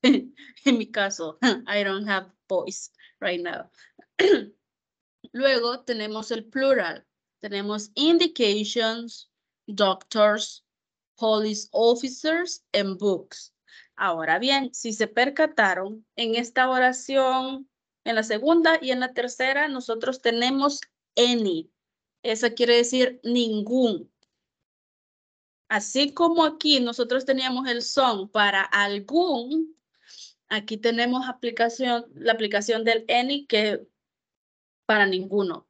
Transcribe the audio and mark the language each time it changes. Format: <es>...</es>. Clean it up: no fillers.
<es>En mi caso,</es> <en>I don't have boys right now.</en> <es>Luego tenemos el plural. Tenemos</es> <en>indications, doctors, police officers, and books.</en> <es>Ahora bien, si se percataron, en esta oración, en la segunda y en la tercera, nosotros tenemos any. Eso quiere decir ningún. Así como aquí nosotros teníamos el son para algún, aquí tenemos la aplicación del any que para ninguno.</es>